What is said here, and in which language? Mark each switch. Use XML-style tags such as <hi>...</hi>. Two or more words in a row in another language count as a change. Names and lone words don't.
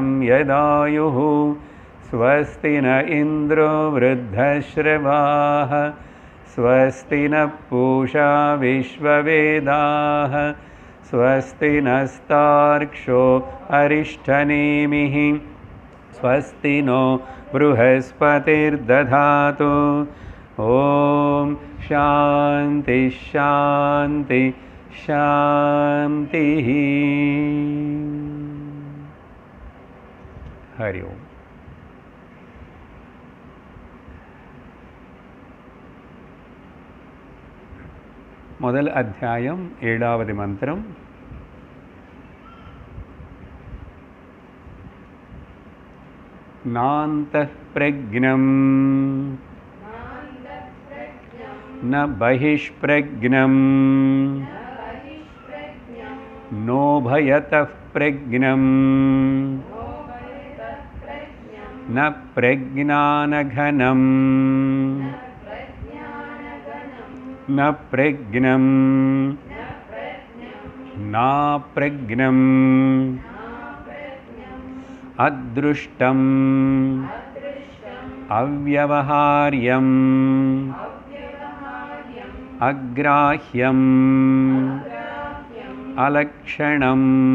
<sa>यदायुः स्वस्ति न इंद्रो वृद्धश्रवाः स्वस्ति न पूषा विश्ववेदाः स्वस्ति नस्तार्क्ष्यो अरिष्ठनेमिः स्वस्ति नो बृहस्पतिर्दधातु। ओम शांति शांति शांति। हरि ओम।</sa> <ta>முதல் அத்தியாயம் ஏழாவது மந்திரம்.</ta> <sa>नान्तः प्रज्ञं न बहिष्प्रज्ञं नोभयतः प्रज्ञं न प्रज्ञानघनं न प्रज्ञं नाप्रज्ञम् अदृष्टम् अव्यवहार्यम् अग्राह्यम् अलक्षणम्</sa>